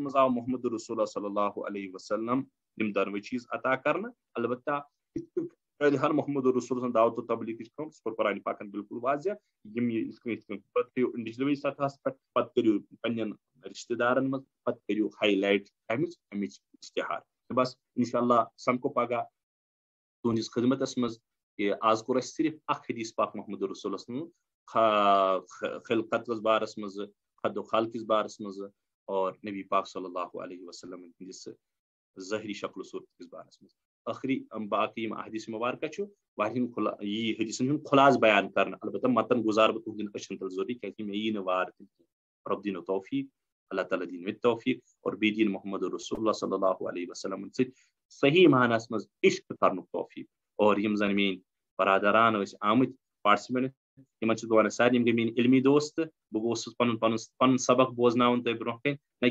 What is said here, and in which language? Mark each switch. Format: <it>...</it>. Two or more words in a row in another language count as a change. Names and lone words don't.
<ks>منٛز آو محمد رسول</ks> <ar>صلی اللہ علیہ وسلم</ar> <ks>یِم دۄنوے چیٖز عطا کرنہٕ البتہ ہر محمد رسول سُنٛد دعوت و تبلیغٕچ کٲم سُہ کوٚر قرآنِ پاکن بالکل واضح یِم پتہٕ کٔرِو انڈیوجولی سطحس پٮ۪ٹھ پتہٕ کٔرِو پننٮ۪ن رشتہٕ دارن منٛز پتہٕ کٔرِو</ks> <en>high light</en> <ks>امِچ اشتہار بس</ks> <ar>انشاء اللہ</ar> <ks>سمکھو پگاہ تُہنٛدِس خدمتس منٛز کہِ آز کوٚر اسہِ صرف اکھ حدیث پاک محمد رسولس منٛز خلقتس بارس منٛز خد و خال کِس بارس منٛز اور نبی پاک</ks> <ar>صلی اللہ علیہ وسلم</ar> <ks>ہندِس ظٲہری شکل و صوٗرت کِس بارس منٛز ٲخری باقٕے یِم احادیث مبارکہ چھُ واریاہن یی حدیثن ہُنٛد خُلاصہٕ بیان کرنہٕ البتہ متن گُزارٕ بہٕ تُہنٛدٮ۪ن أچھن تل ضروٗری کیازِ مےٚ یی نہٕ وار تہِ رۄب دِیٖنو توفیٖق اللہ تعالیٰ دِیِن مےٚ تہِ توفیٖق اور بیٚیہِ دِیِن محمد رسول اللہ</ks> <ar>صلی اللہ علیہ وسلمن</ar> <ks>سۭتۍ صحیح معناہس منٛز عشق کرنُک توفیٖق اور یِم زن میٲنۍ برادران ٲسۍ آمٕتۍ پارٹسپینٹ یِمن چھُس بہٕ ونان سارنٕے یِم گٔے میٲنۍ علمی دوست تہٕ بہٕ اوسُس پنُن سبق بوزناوان تۄہہِ برونٛہہ کَنہِ نہ</ks>